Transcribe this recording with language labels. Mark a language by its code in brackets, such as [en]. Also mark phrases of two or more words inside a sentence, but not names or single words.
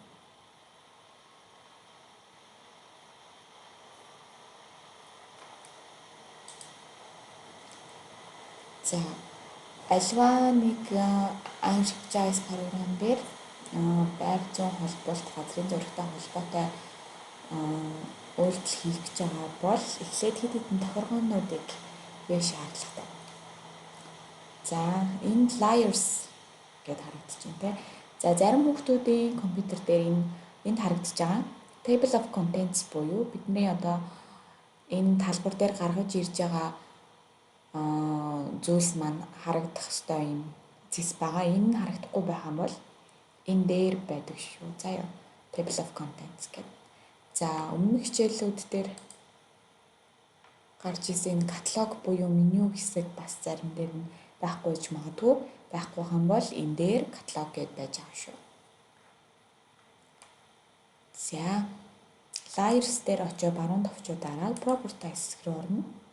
[mn] За альва нэг ArcGIS програм дээр байр зүйн холболт газрын зурагтай холбоотой үйлдэл хийх гэж байгаа бол эхлээд хэд хэдэн тохиргоонуудыг хийх шаардлагатай. За энэ layers гэд харагдаж байна те. За зарим хүүхдүүдийн компьютер дээр энд харагдаж байгаа [en] table of contents [mn] буюу бидний одоо энэ талбар дээр гаргаж ирж байгаа зүйлс маань харагдах ёстой юм зэс байгаа. Энэ харагдахгүй байх юм бол энэ дээр байдаг шүү. За яа [en] table of contents [mn] гэдэг. За өмнөх хичээлүүд дээр гарч ирсэн энэ каталог буюу меню хэсэг бас зарим дээр нь байхгүй ч магадгүй. Байхгүй юм бол энэ дээр каталог гэдээ байж байгаа шүү. За layers дээр очиж баруун товчоо дараа properties руу орно.